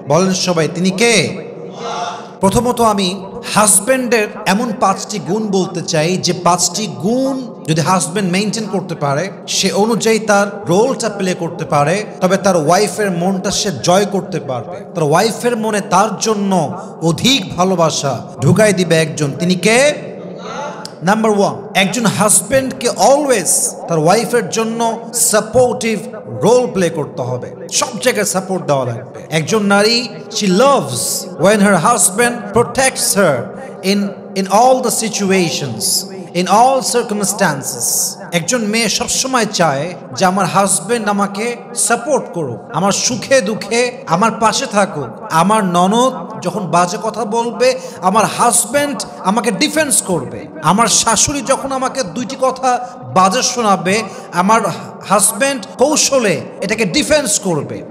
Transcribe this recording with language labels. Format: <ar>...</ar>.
<bn>বলেন সবাই, তিনি কে? প্রথমত আমি হাজব্যান্ডের এমন 5টি গুণ বলতে চাই, যে 5টি গুণ যদি হাজব্যান্ড মেইনটেইন করতে পারে, সে অনুযায়ী তার রোলটা প্লে করতে পারে, তবে তার ওয়াইফের মনটা সে জয় করতে পারবে। তার ওয়াইফের মনে তার জন্য অধিক ভালোবাসা ঢুকাই দিবে একজন। তিনি কে? নাম্বার 1, একজন হাজব্যান্ডকে অলওয়েজ তার ওয়াইফের জন্য সাপোর্টিভ রোল প্লে করতে হবে, সব জায়গায় সাপোর্ট দেওয়া লাগবে। একজন নারী,</bn> <en>she loves when her husband protects her in all the situations, in all circumstances.</en> <bn>একজন মেয়ে সবসময় চায় যে আমার হাজবেন্ড আমাকে সাপোর্ট করুক, আমার সুখে দুঃখে আমার পাশে থাকুক। আমার ননদ যখন বাজে কথা বলবে, আমার হাজবেন্ড আমাকে ডিফেন্স করবে। আমার শাশুড়ি যখন আমাকে 2টি কথা বাজে শোনাবে, আমার হাজবেন্ড কৌশলে এটাকে ডিফেন্স করবে।</bn>